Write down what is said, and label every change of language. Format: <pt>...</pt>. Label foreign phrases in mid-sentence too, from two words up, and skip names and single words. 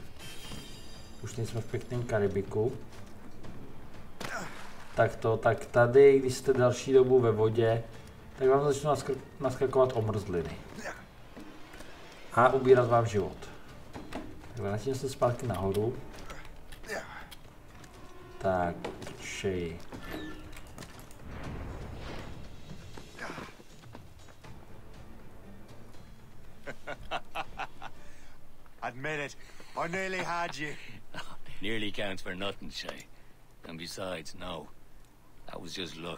<cs>Už nejsme v pěkném Karibiku. Tak tady, když jste další dobu ve vodě, tak vám začnou naskakovat omrzliny. A ubírat vám život. Tak vrátím se zpátky nahoru. Tak, šej.</cs> <en>Admit it, I nearly had you. Nearly counts for nothing, Shay. And besides, no. That was just luck.</en>